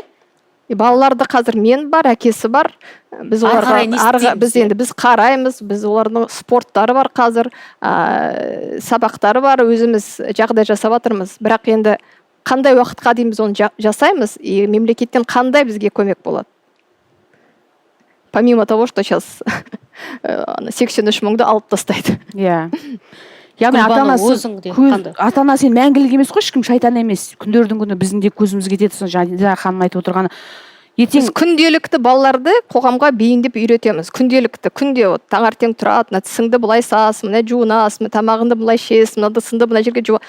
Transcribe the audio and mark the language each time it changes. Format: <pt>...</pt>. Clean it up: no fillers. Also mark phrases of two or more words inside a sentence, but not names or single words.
<kk>Балаларды қазір мен бар, әкесі бар. Біз қараймыз, біз олардың спорттары бар қазір, сабақтары бар, өзіміз жағдай жасап жатырмыз. Бірақ енді қандай уақытқа дейін біз оны жасаймыз, мемлекеттен қандай бізге көмек болады?</kk> <ru>Помимо того, что сейчас 83</ru> <kk>мыңды алып тастайды. Иә. Яғни ата-ана сен мәңгілік емес қой, ешкім шайтан емес. Күндердің күні біздің де көзіміз кетеді, жаңа ханым айтып отырғаны. Біз күнделікті балаларды қоғамға бейімдеп үйретеміз. Күнделікті, таңертең тұрады, мына тісіңді былай сасың, мына жуынасың, тамағыңды былай ішесің, мына ыдысыңды мына жерге жуа.</kk>